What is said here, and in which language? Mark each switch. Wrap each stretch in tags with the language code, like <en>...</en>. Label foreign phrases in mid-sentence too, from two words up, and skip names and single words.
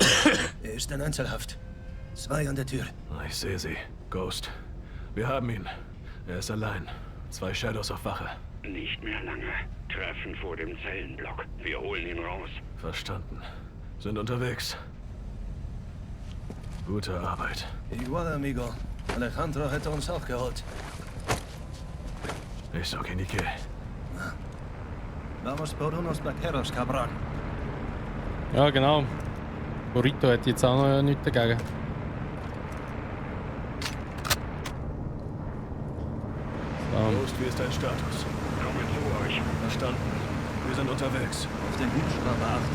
<de>er ist in Einzelhaft. 2 an der Tür. Ich sehe sie. Ghost. Wir haben ihn. Er ist allein. 2 Shadows auf Wache. Nicht mehr lange. Treffen vor dem Zellenblock. Wir holen ihn raus. Verstanden. Sind unterwegs. Gute Arbeit.</de> <es>Igual, amigo.</es> <de>Alejandro hätte uns auch geholt.</de> <es>Eso que ni qué. Vamos por unos vaqueros, cabrón.</es> <de>Ja, genau. Burrito hat jetzt auch noch nichts dagegen. Ghost, wie ist dein Status? Komme zu euch. Verstanden. Wir sind unterwegs. Auf den Hubschrauber achten.</de>